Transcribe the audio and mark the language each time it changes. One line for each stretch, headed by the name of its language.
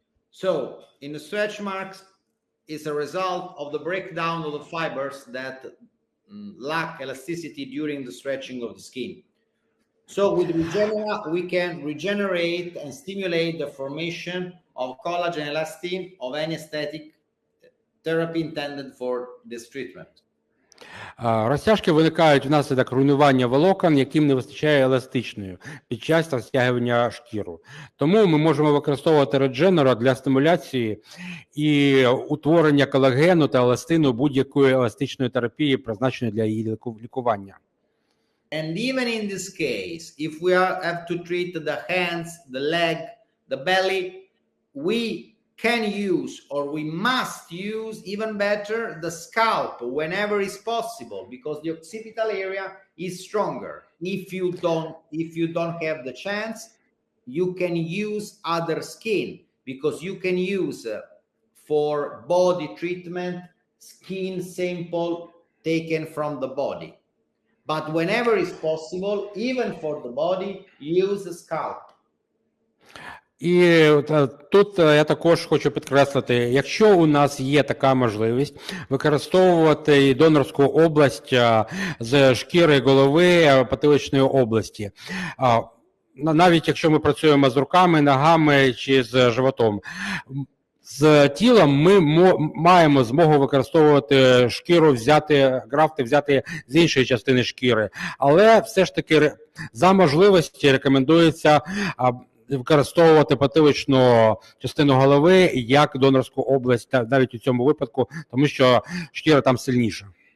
English: So, in the stretch marks is a result of the breakdown of the fibers that lack elasticity during the stretching of the skin. So with Regenera, we can regenerate and stimulate the formation of collagen elastin of any aesthetic therapy intended for this treatment.
Ukrainian: Розтяжки виникають внаслідок руйнування волокон, яким не вистачає еластичної під час розтягування шкіру. Тому ми можемо використовувати Regenera для стимуляції і утворення колагену та еластину будь-якої еластичної терапії, призначеної для її лікування.
English: And even in this case, if we have to treat the hands, the leg, the belly, we can use, or we must use even better, the scalp whenever is possible, because the occipital area is stronger. If you don't have the chance, you can use other skin, because you can use for body treatment skin sample taken from the body. But whenever is possible, even for the body, use the scalp.
Ukrainian: І тут я також хочу підкреслити, якщо у нас є така можливість використовувати донорську область з шкіри голови потиличної області, навіть якщо ми працюємо з руками, ногами чи з животом, з тілом ми маємо змогу використовувати шкіру, графти взяти з іншої частини шкіри, але все ж таки за можливості рекомендується використовувати потиличну частину голови як донорську область, навіть у цьому випадку, тому що шкіра там сильніша.